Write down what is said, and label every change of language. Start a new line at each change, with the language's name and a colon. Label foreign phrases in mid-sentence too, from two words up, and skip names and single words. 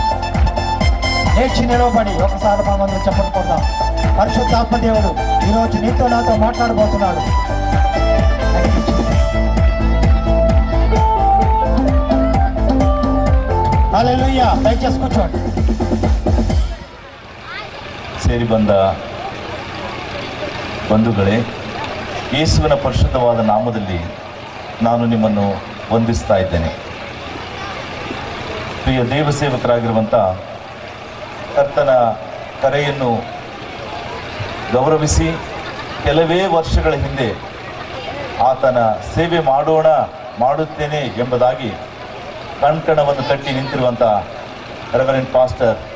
Telugu: లేచి నిలవబడి ఒకసారి మనమందరం చప్పట్లు కొడదాం. పరిశుద్ధాత్మ దేవుడు ఈరోజు నీతో నాతో మాట్లాడబోతున్నాడు. హల్లెలూయా. దయచేసి కూర్చోండి.
Kannada: ಸೇರಿಬಂದ ಬಂಧುಗಳೇ, ಯೇಸುವಿನ ಪರಿಶುದ್ಧವಾದ ನಾಮದಲ್ಲಿ ನಾನು ನಿಮ್ಮನ್ನು ವಂದಿಸ್ತಾ ಇದ್ದೇನೆ. ಪ್ರಿಯ ದೇವ ಸೇವಕರಾಗಿರುವಂಥ ಕರ್ತನ ಕರೆಯನ್ನು ಗೌರವಿಸಿ ಕೆಲವೇ ವರ್ಷಗಳ ಹಿಂದೆ ಆತನ ಸೇವೆ ಮಾಡುತ್ತೇನೆ ಎಂಬುದಾಗಿ ಕಂಕಣವನ್ನು ಕಟ್ಟಿ ನಿಂತಿರುವಂಥ ರೆವರೆಂಡ್ ಪಾಸ್ಟರ್